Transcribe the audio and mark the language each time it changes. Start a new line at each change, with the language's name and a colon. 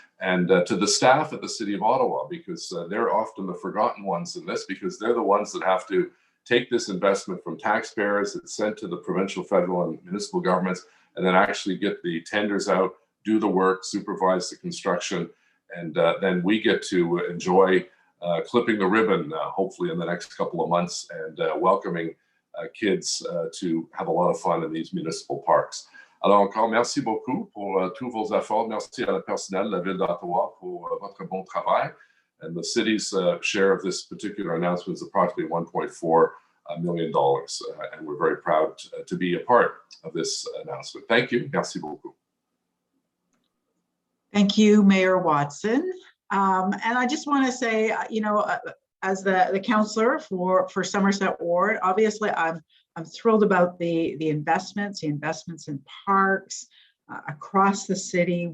English: And to the staff at the City of Ottawa, because they're often the forgotten ones in this, because they're the ones that have to take this investment from taxpayers that's sent to the provincial, federal, and municipal governments, and then actually get the tenders out, do the work, supervise the construction, and then we get to enjoy clipping the ribbon, hopefully in the next couple of months, and welcoming kids to have a lot of fun in these municipal parks.
French: Alors encore, merci beaucoup pour tous vos efforts. Merci à la personnel de la Ville d'Ottawa pour votre bon travail.
English: And the city's share of this particular announcement is approximately $1.4 million. And we're very proud to be a part of this announcement. Thank you.
French: Merci beaucoup.
English: Thank you, Mayor Watson. And I just want to say, you know, as the councillor for Somerset Ward, obviously I'm thrilled about the investments in parks across the city.